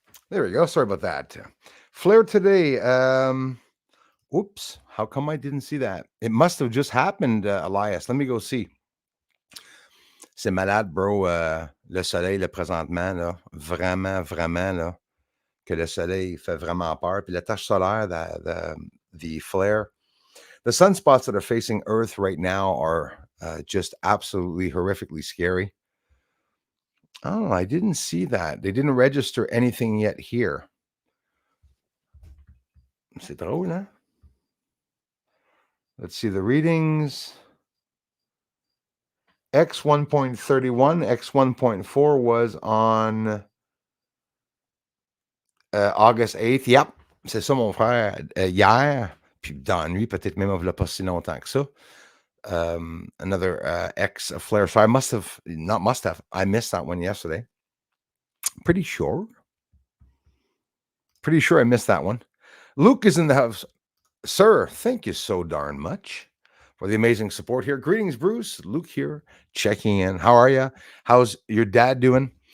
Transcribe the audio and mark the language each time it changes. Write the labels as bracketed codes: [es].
[en] There we go. Sorry about that. Flare today. Oops. How come I didn't see that? It must have just happened, Elias. Let me go see. [fr] C'est malade, bro. Le soleil, là, présentement, là, vraiment, là, que le soleil fait vraiment peur. Puis la tache solaire, [en] the flare, the sunspots that are facing Earth right now are just absolutely horrifically scary. Oh, I didn't see that. They didn't register anything yet here. [fr] C'est drôle, hein? [en] Let's see the readings. X 1.31, X 1.4 was on August 8th. [fr] Yep, c'est ça mon frère. Hier, puis dans la nuit, peut-être même il n'y a pas si longtemps que ça. [en] Another X flare. So I must have, I missed that one yesterday. Pretty sure I missed that one. Luke is in the house. Sir, thank you so darn much for the amazing support here. Greetings, Bruce. Luke here, checking in. How are you? How's your dad doing?